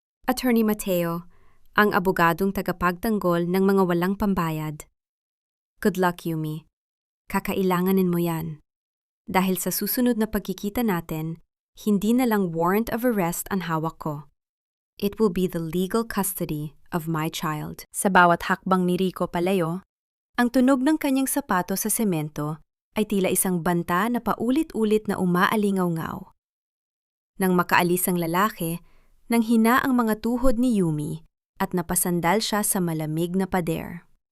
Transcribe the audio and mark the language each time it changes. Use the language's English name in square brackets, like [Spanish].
[Filipino] Attorney Mateo, ang abogadong tagapagtanggol ng mga walang pambayad. [English] Good luck, [Filipino] Yumi. Kakailanganin mo yan. Dahil sa susunod na pagkikita natin, hindi na lang warrant of arrest ang hawak ko. [English] It will be the legal custody of my child. [Filipino] Sa bawat hakbang ni Rico palayo, ang tunog ng kanyang sapato sa semento ay tila isang banta na paulit-ulit na umaalingaw-ngaw. Nang makaalis ang lalaki, nang hina ang mga tuhod ni Yumi at napasandal siya sa malamig na pader.